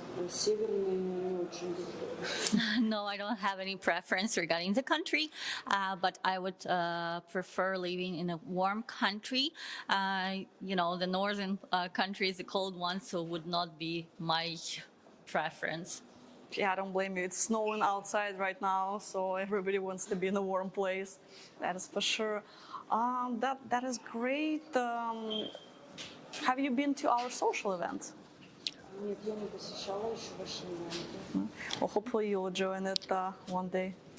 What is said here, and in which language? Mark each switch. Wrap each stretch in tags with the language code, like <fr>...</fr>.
<ru>Северные не очень люблю.</ru> <en>No, I don't have any preference regarding the country, but I would prefer living in a warm country. The northern country is a cold one, so would not be my preference. Yeah, I don't blame you. It's snowing outside right now, so everybody wants to be in a warm place. That is for sure. That is great. Have you been to our social events?</en> <ru>Нет, я не посещала еще ваши ивенты.</ru> <en>Well, hopefully you'll join it one day.</en>